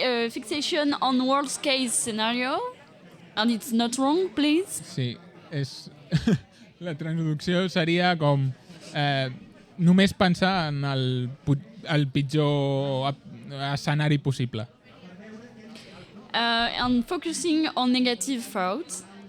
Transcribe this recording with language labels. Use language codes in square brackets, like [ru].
[en] Fixation on worst case scenario, and it's not wrong, please. [ca] Sí, és... la traducció seria com només pensar en el pitjor escenari possible. [en] And focusing on negative thoughts.